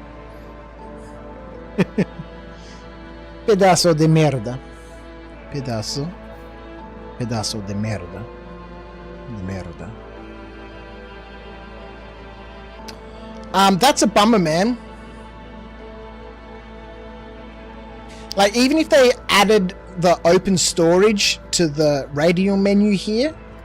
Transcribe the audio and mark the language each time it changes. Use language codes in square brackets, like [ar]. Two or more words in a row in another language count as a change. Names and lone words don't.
[es] Pedazo de merda. Pedazo de merda. [ca] De merda. [en] That's a bummer, man. Like, even if they added the open storage to the radial menu here,